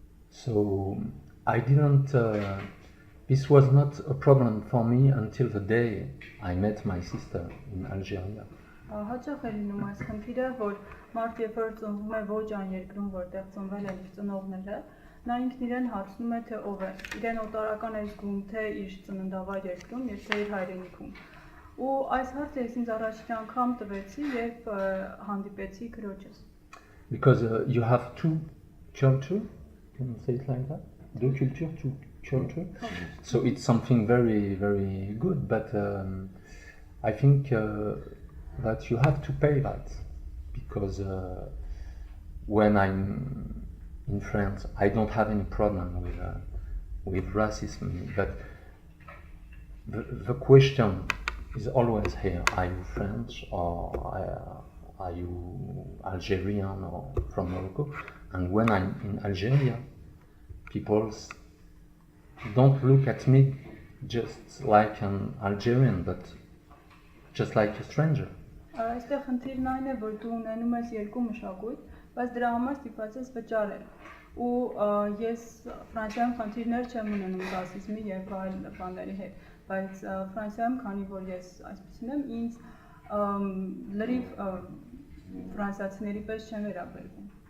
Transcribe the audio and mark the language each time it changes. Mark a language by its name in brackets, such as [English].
[English] So I didn't, this was not a problem for me until the day I met my sister in Algeria. [Armenian] Հաճախ է լինում այս խնդիրը, որ մարդ երբ որ ծնվում է ոչ այն երկրում, որտեղ ծնվել է իր ծնողները, նա ինքն իրեն հարցնում է, թե ով է, իրեն օտարական է զգում, թե իր ծննդավայր երկրում, եւ թե իր հայրենիքում։ Ու այս հարցը ես ինձ առաջին անգամ տվեցի, երբ հանդիպեցի քրոջս։ [English] Because you have two culture, can you say it like that? [French] Deux cultures, [English] two culture. So it's something very, very good, but I think that you have to pay that, because when I'm in France, I don't have any problem with racism, but the question is always here: are you French, or are you Algerian, or from Morocco? And when I'm in Algeria, people don't look at me just like an Algerian, but just like a stranger. [Armenian] Այստեղ խնդիրն այն է, որ դու ունենում ես երկու մշակույթ, բայց դրա համար ստիպված ես վճարել։ Ու ես Ֆրանսիայում խնդիրներ չեմ ունենում ռասիզմի եւ այլ բաների հետ, բայց Ֆրանսիայում, քանի որ ես այսպեսին եմ, ինձ լրիվ ֆրանսիացիների պես չեն վերաբերվում։